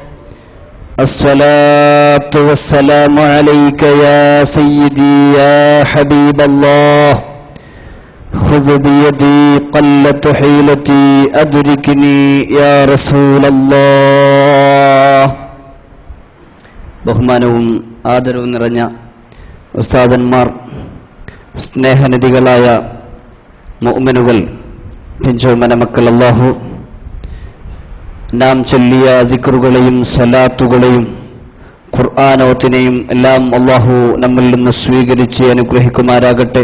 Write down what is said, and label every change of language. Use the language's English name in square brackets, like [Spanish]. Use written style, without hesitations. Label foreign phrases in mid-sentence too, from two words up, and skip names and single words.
[Arabic] الصلاة والسلام عليك يا سيدي يا حبيب الله. خذ بيدي قلت حيلتي أدركني يا رسول الله. [Malayalam] ബഹുമാനവും ആദരവും നിറഞ്ഞ ഉസ്താദന്മാർ, സ്നേഹനിധികളായ മുഅ്മിനുകൾ, പിഞ്ചോമന മക്കൾ, അല്ലാഹു നാം ചൊല്ലിയ ദിക്റുകളെയും സ്വലാത്തുകളെയും ഖുർആനോത്തിനെയും എല്ലാം അല്ലാഹു നമ്മിൽ നിന്ന് സ്വീകരിച്ച് അനുഗ്രഹിക്കുമാരാകട്ടെ.